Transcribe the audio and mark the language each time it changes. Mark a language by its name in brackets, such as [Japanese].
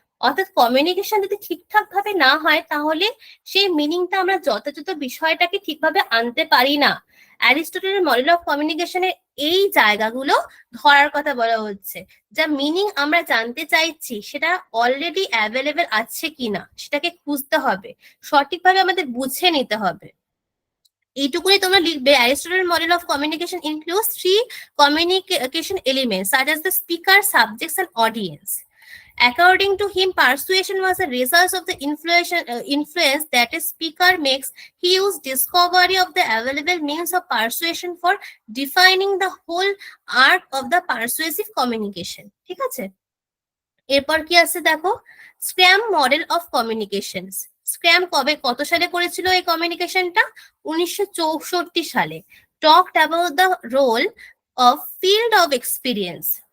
[Bangla] অর্থাৎ কমিউনিকেশন যদি ঠিকঠাক ভাবে না হয় তাহলে সেই মিনিংটা আমরা যথাযথ বিষয়টাকে ঠিকভাবে আনতে পারি না। অ্যারিস্টটলের মডেল অফ কমিউনিকেশনের এই জায়গাগুলো ধরার কথা বলা হচ্ছে, যা মিনিং আমরা জানতে চাইছি সেটা অলরেডি অ্যাভেলেবেল আছে কিনা সেটাকে খুঁজতে হবে, সঠিকভাবে আমাদের বুঝে নিতে হবে। এইটুকুনি তোমরা লিখবে। [English] অ্যারিস্টটলের model of communication includes 3 communication elements such as the speaker, subjects and audience. According to him, persuasion was a result of the influence that a speaker makes. He used discovery of the available means of persuasion for defining the whole art of the persuasive communication. [Bangla] ঠিক আছে, এরপর কি আছে দেখো, Scram model of communications. Scram কত সালে করেছিল এই কমিউনিকেশনটা? 1964 সালে। [English] Talked about the role of field of experience.